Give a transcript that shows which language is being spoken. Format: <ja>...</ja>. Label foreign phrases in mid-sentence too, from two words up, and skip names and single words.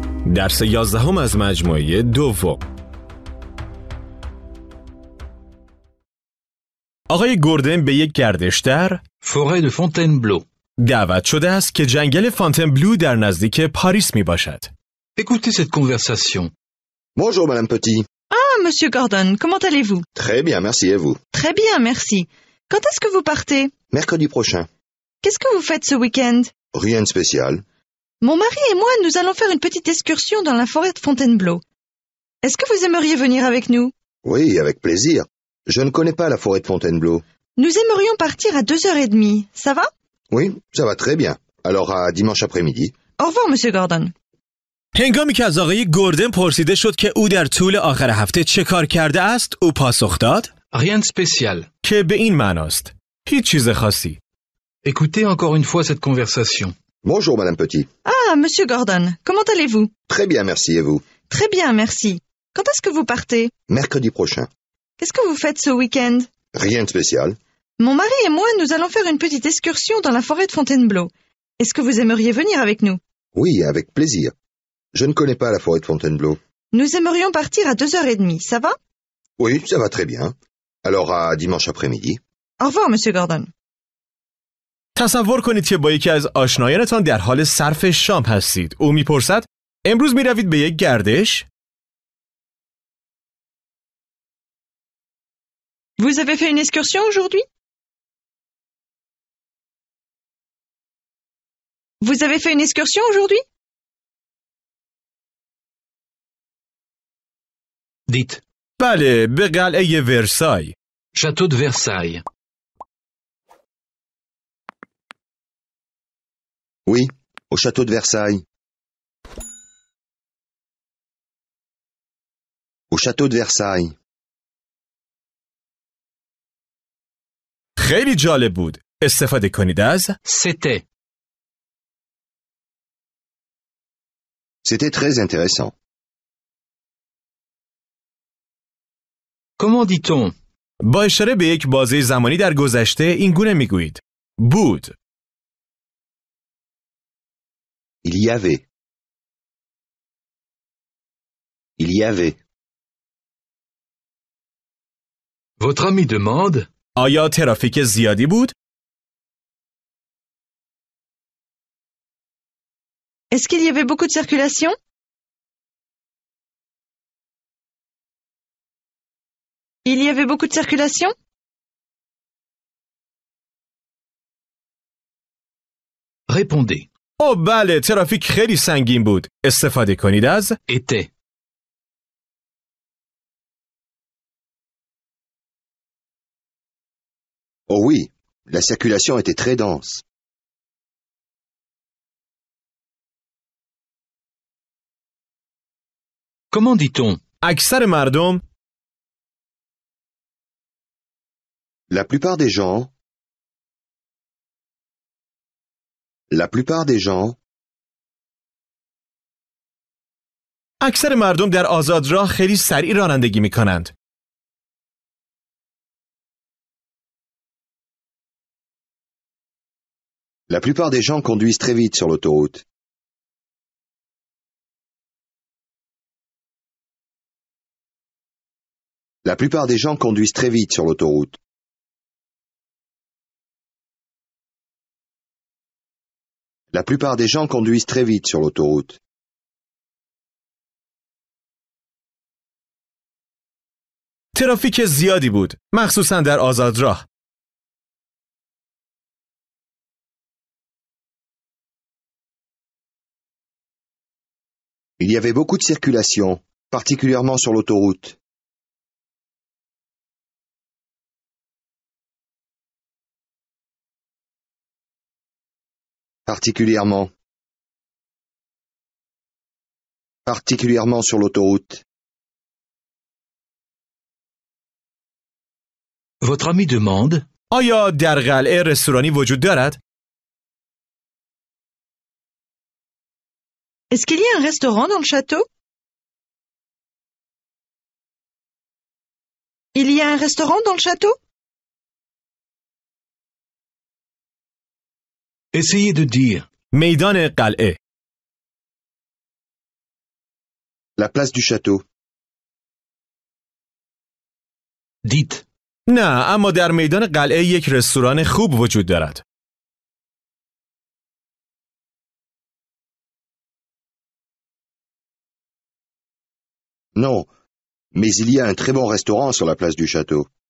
<fa>درس 11 از مجموعه دوم. آقای گوردن به یک گردش در Forêt de Fontainebleau. دعوت شده است که جنگل فونتنبلو در نزدیک پاریس می باشد.</fa> <fr>Écoutez cette conversation. Bonjour, Madame Petit. Ah, Monsieur Gordon, comment allez-vous? Très bien, merci, et vous? Très bien, merci. Quand est-ce que vous partez? Mercredi prochain. Qu'est-ce que vous faites ce week-end? Rien de spécial. Mon mari et moi, nous allons faire une petite excursion dans la forêt de Fontainebleau. Est-ce que vous aimeriez venir avec nous? Oui, avec plaisir. Je ne connais pas la forêt de Fontainebleau. Nous aimerions partir à 2h30. Ça va? Oui, ça va très bien. Alors à dimanche après-midi. Au revoir, Monsieur Gordon.</fr> <fa>هنگامی که از آقای گوردن پرسیده شد که او در طول آخر هفته چه کار کرده است، او پاسخ داد</fa> <fr>Rien de spécial.</fr> <fa>که به این معناست: هیچ چیز خاصی.</fa> <fr>Écoutez encore une fois cette conversation. Bonjour, Madame Petit. Ah, Monsieur Gordon, comment allez-vous? Très bien, merci, et vous? Très bien, merci. Quand est-ce que vous partez? Mercredi prochain. Qu'est-ce que vous faites ce week-end? Rien de spécial. Mon mari et moi, nous allons faire une petite excursion dans la forêt de Fontainebleau. Est-ce que vous aimeriez venir avec nous? Oui, avec plaisir. Je ne connais pas la forêt de Fontainebleau. Nous aimerions partir à 2h30. Ça va? Oui, ça va très bien. Alors à dimanche après-midi. Au revoir, Monsieur Gordon.</fr> <fa>تصور کنید که با یکی از آشنایانتان در حال صرف شام هستید. او میپرسد: امروز میروید به یک گردش؟</fa> <fr>Vous avez fait une excursion aujourd'hui? Vous avez fait une excursion aujourd'hui? Dites.</fr> <fa>بله، به قلعه ورسای.</fa> <fr>Château de Versailles. Oui, au château de Versailles. Au château de Versailles.</fr> <fa>خیلی جالب بود. استفاده کنید از</fa> <fr>C'était. C'était très intéressant. Comment dit-on?</fr> <fa>با اشاره به یک بازه زمانی در گذشته این گونه میگویید: بود.</fa> <fr>Il y avait. Il y avait. Votre ami demande.</fr> <fa>آیا ترافیک زیادی بود؟</fa> <fr>Est-ce qu'il y avait beaucoup de circulation? Il y avait beaucoup de circulation? Répondez.</fr> <fa>بله، ترافیک خیلی سنگین بود. استفاده کنید از</fa> <fr>Était. Oh oui, la circulation était très dense. Comment dit-on?</fr> <fa>اکثر مردم</fa> <fr>La plupart des gens. La plupart des gens.</fr> <fa>اکثر مردم در آزادراه خیلی سریع رانندگی می کنند.</fa> <fr>La plupart des gens conduisent très vite sur l'autoroute. La plupart des gens conduisent très vite sur l'autoroute. La plupart des gens conduisent très vite sur l'autoroute.</fr> <fa>ترافیک زیادی بود، مخصوصا در آزادراه.</fa> <fr>Il y avait beaucoup de circulation, particulièrement sur l'autoroute. Particulièrement. Particulièrement sur l'autoroute. Votre ami demande.</fr> <fa>آیا در قلعه رستورانی وجود دارد؟</fa> <fr>Est-ce qu'il y a un restaurant dans le château? Il y a un restaurant dans le château? Essayez de dire.</fr> <fa>میدان قلعه.</fa> <fr>La place du château. Dites.</fr> <fa>نه، اما در میدان قلعه یک رستوران خوب وجود دارد.</fa> <fr>Non, mais il y a un très bon restaurant sur la place du château.</fr>